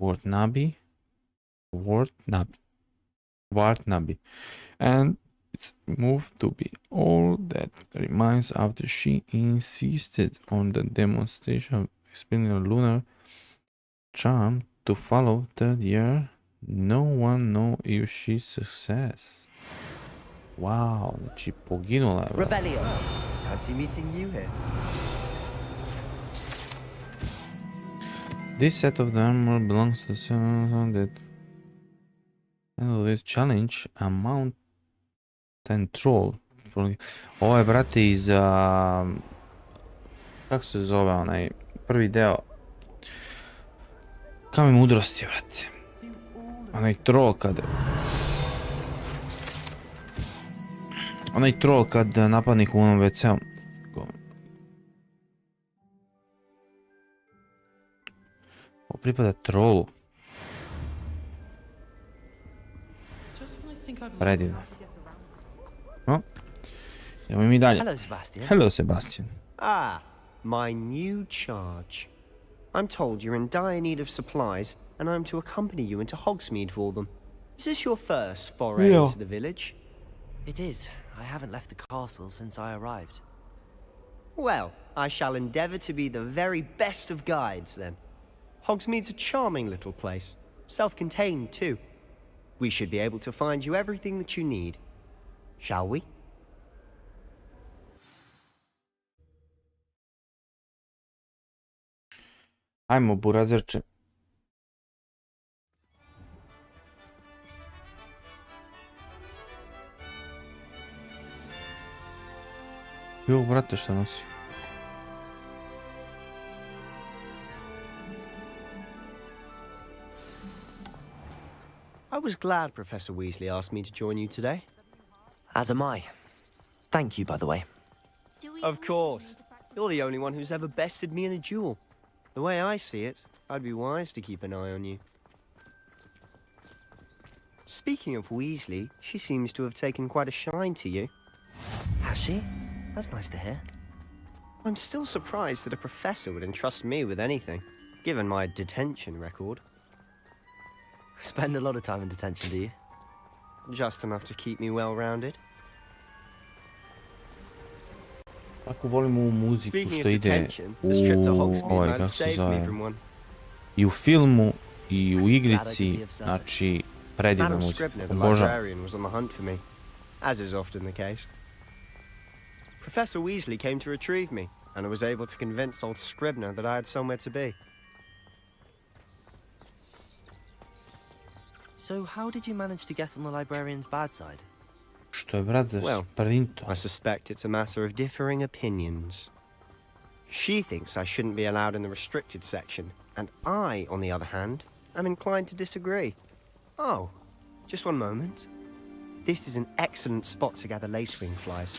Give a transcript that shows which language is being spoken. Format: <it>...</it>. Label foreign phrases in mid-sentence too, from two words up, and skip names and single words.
<en>And it's moved to be all that remains after she insisted on the demonstration of explaining a lunar charm to follow third year. No one knows if she success.</en> <sr>Wow, znači poginula je.</sr> <en>Revelio. Fancy meeting you here. This set of the armor belongs to someone that with challenge a mountain troll.</en> <sr>Ovo je, brate, iz kako se zove onaj prvi deo Kamen mudrosti, brate. Onaj troll kad napadnik u onom WC-u. Ovo pripada trollu. Predivno. No. Idemo mi dalje.</sr> <en>Hello, Sebastian. Hello, Sebastian. Ah, my new charge. I'm told you're in dire need of supplies, and I'm to accompany you into Hogsmeade for them. Is this your first foray into the village? It is. I haven't left the castle since I arrived. Well, I shall endeavour to be the very best of guides, then. Hogsmeade's a charming little place. Self-contained, too. We should be able to find you everything that you need. Shall we?</en> <sr>Ajmo, burazerče. Jo, brate, šta nosi?</sr> <en>I was glad Professor Weasley asked me to join you today. As am I. Thank you, by the way. Of course. You're the only one who's ever bested me in a duel. The way I see it, I'd be wise to keep an eye on you. Speaking of Weasley, she seems to have taken quite a shine to you. Has she? That's nice to hear. I'm still surprised that a professor would entrust me with anything, given my detention record. Spend a lot of time in detention, do you? Just enough to keep me well-rounded.</en> <sr>Ako volim ovu muziku što ide u ovaj, kako se zove, i u filmu i u igrici, znači predivna muzika, obožavam.</sr> <en>As is often the case. Professor Weasley came to retrieve me, and I was able to convince old Scribner that I had somewhere to be. So how did you manage to get on the librarian's bad side?</en> <sr>Što je brat za sprinto?</sr> <en>I suspect it's a matter of differing opinions. She thinks I shouldn't be allowed in the restricted section, and I, on the other hand, am inclined to disagree. Oh, just one moment. This is an excellent spot to gather lacewing flies.</en>